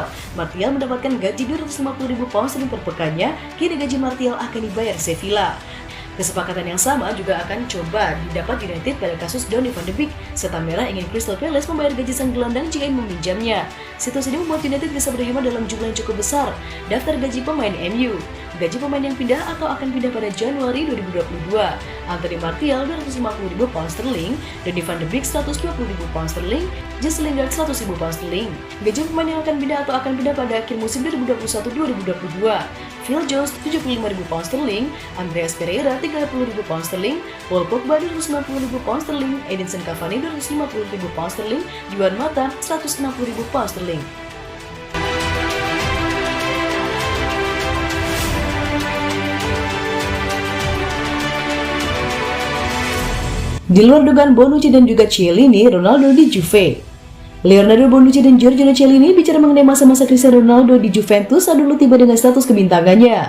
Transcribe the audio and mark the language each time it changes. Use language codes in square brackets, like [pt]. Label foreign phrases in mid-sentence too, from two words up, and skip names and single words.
[id] Martial mendapatkan gaji 250.000 [en] pound sterling [id] per pekannya, kini gaji Martial akan dibayar Sevilla. Kesepakatan yang sama juga akan coba didapat United pada kasus Donny van de Beek. Setan Merah ingin Crystal Palace membayar gaji sang gelandang jika ingin meminjamnya. Situasi ini membuat United bisa berhemat dalam jumlah yang cukup besar. Daftar gaji pemain MU. Gaji pemain yang pindah atau akan pindah pada Januari 2022. Anthony Martial 250.000 [en] pound sterling, [id] Donny van de Beek 120.000 [en] pound sterling, [id] Jesse Lingard 100.000 [en] pound sterling. [id] Gaji pemain yang akan pindah atau akan pindah pada akhir musim 2021-2022. Phil Jones 75.000 [en] pound sterling, [id] Andreas Pereira 30.000 [en] pound sterling, [id] Paul Pogba 290.000 [en] pound sterling, [id] Edinson Cavani 250.000 [en] pound sterling, [id] Juan Mata 160.000 [en] pound sterling. [id] Di luar dugaan Bonucci dan juga Chiellini, Ronaldo di Juve. Leonardo Bonucci dan Giorgio Chiellini bicara mengenai masa-masa Cristiano Ronaldo di Juventus saat dulu tiba dengan status kebintangannya.